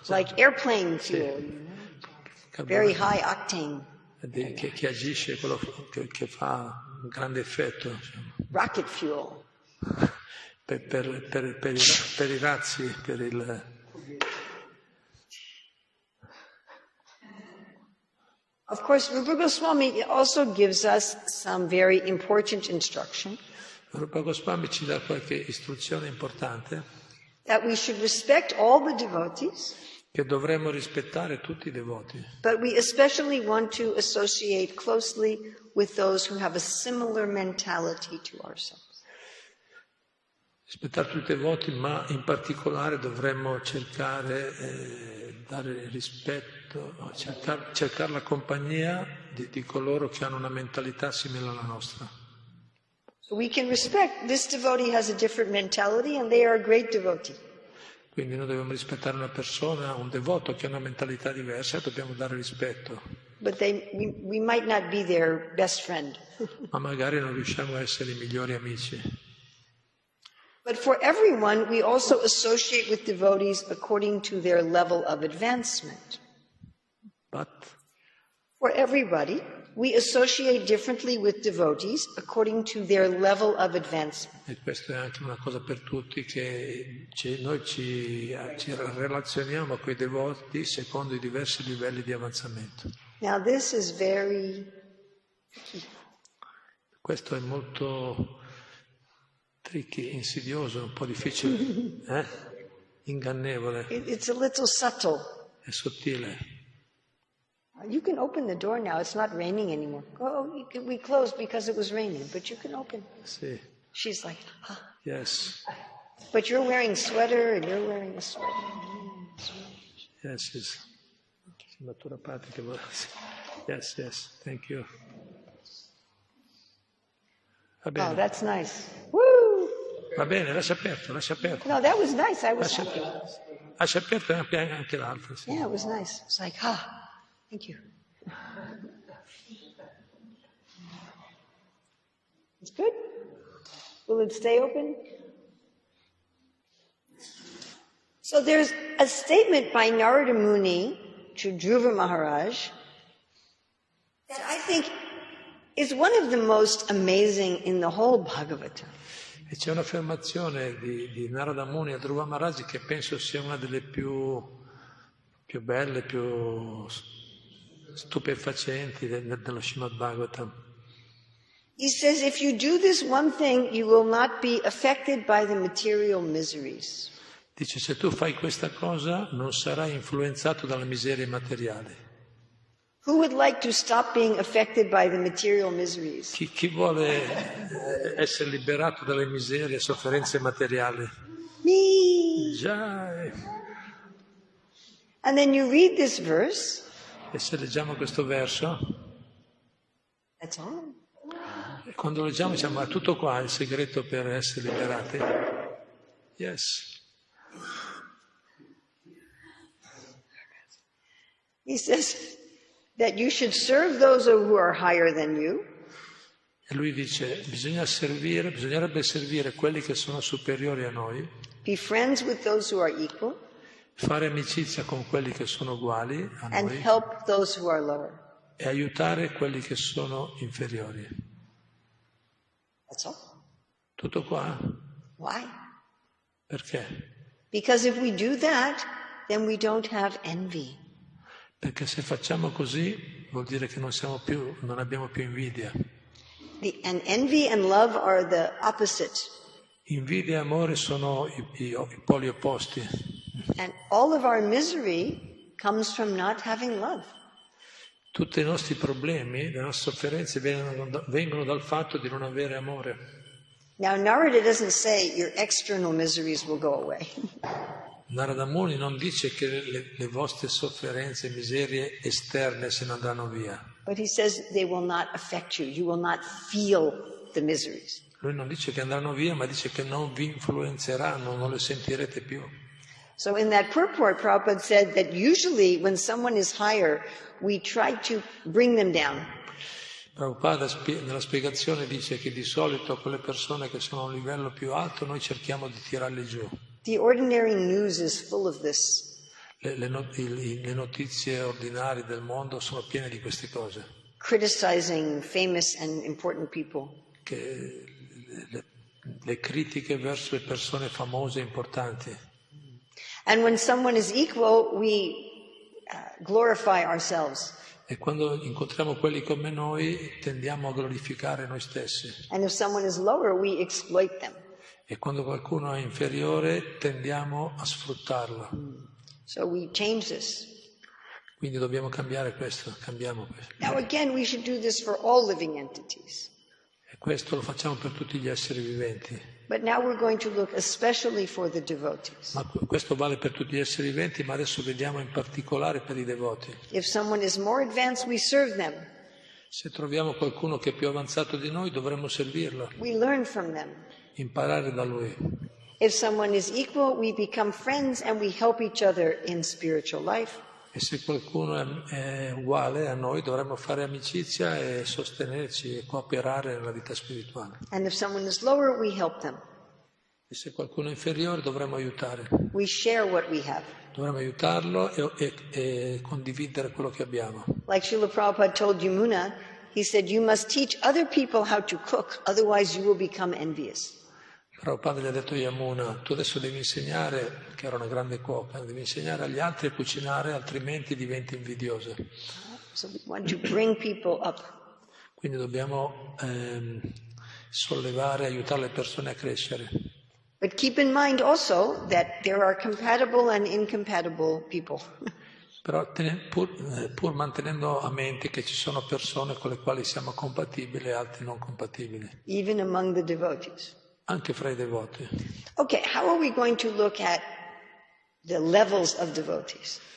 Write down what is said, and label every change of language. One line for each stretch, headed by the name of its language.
English: Like airplane fuel, very high octane.
Italian: Che agisce, quello che fa un grande effetto. Diciamo.
English: Rocket fuel.
Italian: Per i razzi, per il...
English: Of course, Rupa Goswami also gives us some very important instruction.
Italian: Rupa Goswami ci dà qualche istruzione importante.
English: That we should respect all the devotees.
Italian: che dovremmo rispettare tutti i devoti.
English: But we especially want to associate closely with those who have a similar mentality to ourselves.
Italian: Rispettare tutti i devoti, ma in particolare dovremmo cercare dare rispetto, cercare la compagnia di coloro che hanno una mentalità simile alla nostra.
English: So we can respect this devotee has a different mentality and they are a great devotee.
Italian: Quindi noi dobbiamo rispettare una persona, un devoto che ha una mentalità diversa, e dobbiamo dare rispetto.
English: But we might not be their best friend.
Italian: Ma magari non riusciamo a essere i migliori amici.
English: But for everyone, we also associate with devotees according to their level of advancement. But For everybody, we associate differently with devotees according to their level of advancement.
Italian: e questa è anche una cosa per tutti, che noi ci relazioniamo con i devoti secondo i diversi livelli di avanzamento.
English: Now this is very tricky.
Italian: Questo è molto tricky, insidioso, un po' difficile, ingannevole,
English: It's a little subtle.
Italian: è sottile.
English: You can open the door now. It's not raining anymore. We closed because it was raining, but you can open.
Italian: Sì,
English: She's like, ah. yes, But you're wearing sweater and you're wearing a sweater. yes, yes.
Italian: Natura pratica.
English: Yes, yes, thank you.
Italian: Va
English: Oh,
Italian: bene,
English: that's nice. Woo!
Italian: va bene, lascia aperto, lascia aperto.
English: No, that was nice. I was
Italian: Lascia,
English: happy.
Italian: lascia aperto anche l'altro. Sì.
English: Yeah, it was nice. It's like, thank you. It's good? Will it stay open? So there's a statement by Narada Muni to Dhruva Maharaj that I think is one of the most amazing in the whole Bhagavatam.
Italian: E c'è un'affermazione di Narada Muni a Dhruva Maharaj che penso sia una delle più belle, più stupefacenti dello Srimad Bhagavatam.
English: He says, if you do this one thing, you will not be affected by the material miseries.
Italian: Dice, se tu fai questa cosa non sarai influenzato dalle miserie materiali.
English: Who would like to stop being affected by the material miseries?
Italian: Chi vuole essere liberato dalle miserie e sofferenze materiali?
English: Me!
Italian: Già.
English: And then you read this verse.
Italian: E se leggiamo questo verso,
English: That's all.
Italian: e quando leggiamo diciamo, ma tutto qua è il segreto per essere liberati?
English: Yes. He says that you should serve those who are higher than you.
Italian: E lui dice, bisognerebbe servire quelli che sono superiori a noi,
English: Be friends with those who are equal.
Italian: fare amicizia con quelli che sono uguali a
English: And
Italian: noi
English: help those who are lower.
Italian: e aiutare quelli che sono inferiori.
English: That's all.
Italian: Tutto qua?
English: Why?
Italian: Perché?
English: Because if we do that, then we don't have envy.
Italian: Perché se facciamo così vuol dire che non abbiamo più invidia.
English: And envy and love are the opposite.
Italian: Invidia e amore sono i poli opposti.
English: And all of our misery comes from not having love.
Italian: Tutti i nostri problemi, le nostre sofferenze vengono dal fatto di non avere amore.
English: Now, Narada doesn't say your external miseries will go away.
Italian: Narada Muni non dice che le vostre sofferenze e miserie esterne se ne andranno via.
English: But he says they will not affect you. You will not feel the miseries.
Italian: Lui non dice che andranno via, ma dice che non vi influenzeranno, non le sentirete più.
English: So in that purport, Prabhupada said that usually when someone is higher, we try to bring them down.
Italian: Prabhupada nella spiegazione dice che di solito quelle persone che sono a un livello più alto noi cerchiamo di tirarle giù.
English: The ordinary news is full of this.
Italian: Le notizie ordinarie del mondo sono piene di queste cose.
English: Criticizing famous and important people.
Italian: Che le critiche verso le persone famose e importanti.
English: And when someone is equal, we glorify ourselves.
Italian: E quando incontriamo quelli come noi tendiamo a glorificare noi stessi.
English: And if someone is lower, we exploit them.
Italian: E quando qualcuno è inferiore tendiamo a sfruttarlo.
English: So we change this.
Italian: Quindi dobbiamo cambiare questo, cambiamo questo.
English: Now again, we should do this for all living entities.
Italian: E questo lo facciamo per tutti gli esseri viventi.
English: But now we're going to look especially for the devotees.
Italian: Ma questo vale per tutti gli esseri viventi, ma adesso vediamo in particolare per i devoti.
English: If someone is more advanced, we serve them.
Italian: Se troviamo qualcuno che è più avanzato di noi, dovremmo servirlo,
English: We learn from them.
Italian: imparare da lui.
English: If someone is equal, we become friends and we help each other in spiritual life.
Italian: E se qualcuno è uguale a noi, dovremmo fare amicizia e sostenerci e cooperare nella vita spirituale.
English: And if someone is lower, we help them.
Italian: E se qualcuno è inferiore, dovremmo aiutare.
English: We share what we have.
Italian: Dovremmo aiutarlo e condividere quello che abbiamo.
English: Like Srila Prabhupada told Yamuna, he said, you must teach other people how to cook, otherwise you will become envious.
Italian: Prabhupada gli ha detto a Yamuna, tu adesso devi insegnare, che era una grande cuoca, devi insegnare agli altri a cucinare, altrimenti diventi invidiosa.
English: So we want to bring people up.
Italian: Quindi dobbiamo sollevare, aiutare le persone a crescere.
English: But keep in mind also that there are compatible and incompatible people.
Italian: Però pur mantenendo a mente che ci sono persone con le quali siamo compatibili e altre non compatibili.
English: Even among the devotees.
Italian: Anche fra i devoti.
English: Okay, how are we going to look at the levels of devotees?